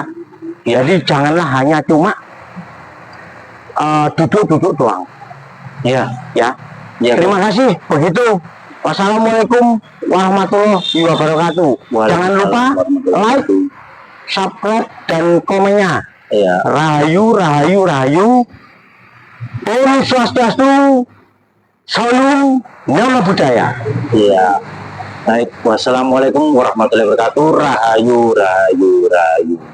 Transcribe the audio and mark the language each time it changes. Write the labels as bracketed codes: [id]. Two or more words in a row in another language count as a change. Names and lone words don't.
[id] Jadi janganlah hanya cuma duduk-duduk doang. Ya. Ya. Terima kasih. Begitu. [ar] والسلام عليكم ورحمة الله وبركاته. [id] Jangan lupa [en] like, subscribe, [id] dan komennya. Ya. [ban] Rahayu, rahayu, rahayu. Om Swastiastu. [id] Salam Nama Budaya. Iya. [ar] Baik, والسلام عليكم ورحمة الله وبركاته. [ban] Rahayu, rahayu, rahayu.